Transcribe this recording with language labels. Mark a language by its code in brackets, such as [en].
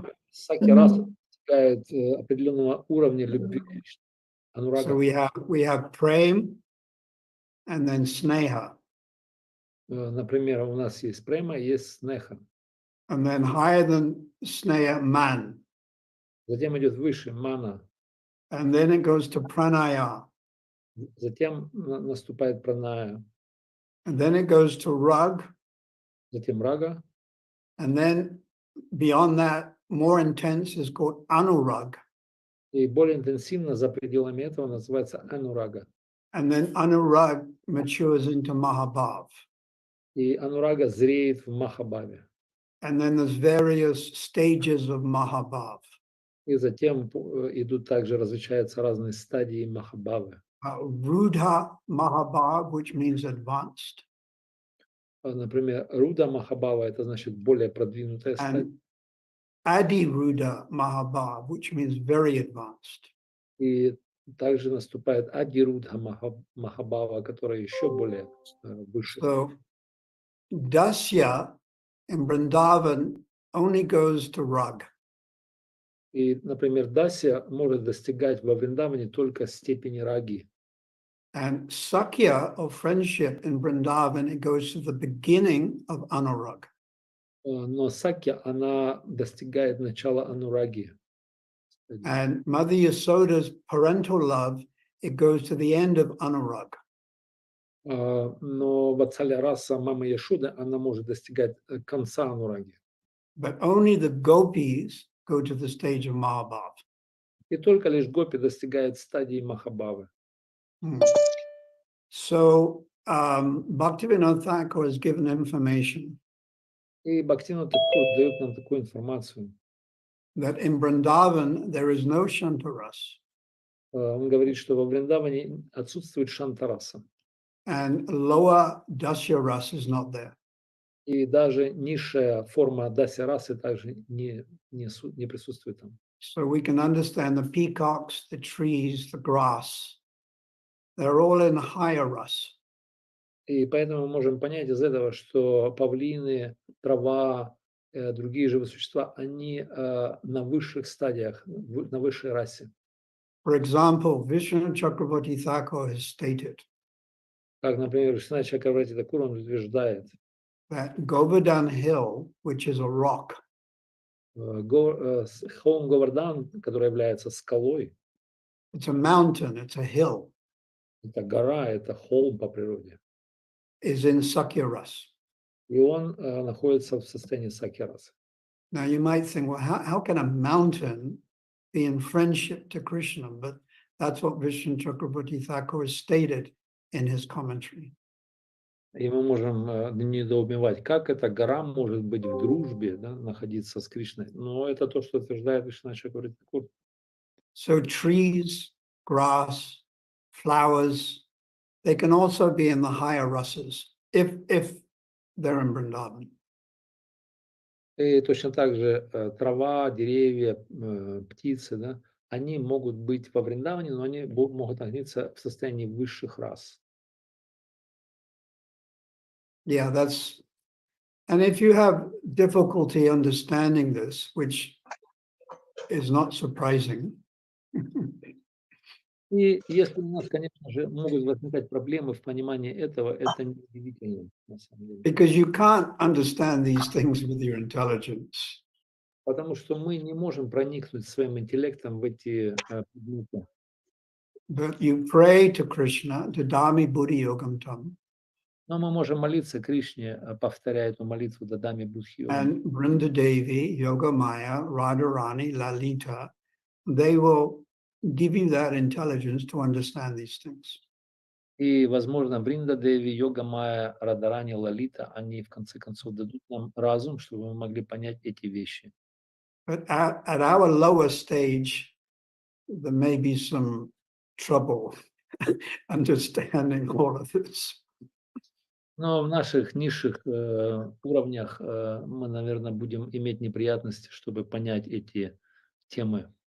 [ru] Сакья раса достигает определенного уровня любви к Кришне. Анурага. [en] So we have prem and then sneha. [ru] Например, у нас есть према, есть снеха. [en] And then higher than sneha, man. [ru] Затем идет выше мана. [en] And then it goes to pranaya. [ru] Затем наступает праная. [en] And then it goes to rag. [ru] Затем рага. [en] And then beyond that, more intense is called anurag. [ru] И более интенсивно за пределами этого называется анурага. [en] And then anurag matures into mahabhav. [ru] И анурага зреет в махабхаве. [en] And then there's various stages of mahabhav. [ru] И затем идут также, различаются разные стадии махабхавы. [en] Rudha mahabhav, which means advanced. [ru] Например, руда махабхава, это значит более продвинутая стадия. [en] Adi Rudha Mahabhav, which means very advanced. [ru] И также наступает Адирudha Махабхава, которая еще более выше. [en] So, Dasya in Vrindavan only goes to rag. [ru] И, например, Дася может достигать во Вриндаване только степени раги. [en] And Sakya, or friendship in Vrindavan, it goes to the beginning of Anurag. [ru] Но Сакья, она достигает начала анураги. [en] And Mother Yasoda's parental love, it goes to the end of Anurag. [ru] Но Ватсалья раса мама Яшуда, она может достигать конца анураги. [en] But only the gopis go to the stage of Mahabhav. [ru] И только лишь гопи достигает стадии Махабхавы. [en] So, Bhaktivinoda Thakur has given information. [ru] И Бхактивинода Тхакур дает нам такую информацию. [en] That in Vrindavan there is no Shantaras. [ru] Он говорит, что во Вриндаване отсутствует шантараса. [en] And lower Dasya Ras is not there. [ru] И даже низшая форма Дася расы также не присутствует там. [en] So we can understand the peacocks, the trees, the grass. They're all in higher ras. [ru] И поэтому мы можем понять из этого, что павлины, трава, другие живые существа, они на высших стадиях, на высшей расе. [en] For example, Vishnu Chakravarti Thakur has stated [ru] Как, например, Вишна Чакраварти Тхакур, он утверждает, [en] that Govardhan Hill, which is a rock, [ru] холм Говардан, который является скалой, [en] it's a mountain, it's a hill, [ru] это гора, это холм по природе. [en] is in Sakya Ras. [ru] И он находится в состоянии сакья-расы. [en] Now you might think, well, how can a mountain be in friendship to Krishna? But that's what Vishnu Chakravarti Thakur has stated in his commentary. [ru] И мы можем недоумевать, как эта гора может быть в дружбе, да, находиться с Кришной. Но это то, что утверждает Вишна Чакраварти Тхакур. [en] So trees, grass, flowers, they can also be in the higher rasas if they're in Vrindavan. [ru] И точно так же трава, деревья, птицы, да, они могут быть во Вриндаване, но они могут находиться в состоянии высших рас. [en] Yeah, and if you have difficulty understanding this, which is not surprising, [ru] И если у нас, конечно же, могут возникать проблемы в понимании этого, это неудивительно, на самом деле. [en] Because you can't understand these things with your intelligence. [ru] Потому что мы не можем проникнуть своим интеллектом в эти предметы. [en] But you pray to Krishna, Dadami Buddhi Yogam Tam. [ru] Но мы можем молиться Кришне, повторяя эту молитву Дадами Будхи Йогам. [en] And Vrinda Devi, Yoga Maya, Radharani, Lalita, they will give you that intelligence to understand these things. [ru] И, возможно, Бринда Деви, Йога Майя, Радарани, Лалита, они в конце концов дадут нам разум, чтобы мы могли понять эти вещи. [en] But at our lower stage, there may be some trouble understanding all of this. [ru] Но в наших низших уровнях мы, наверное, будем иметь неприятности, чтобы понять эти темы.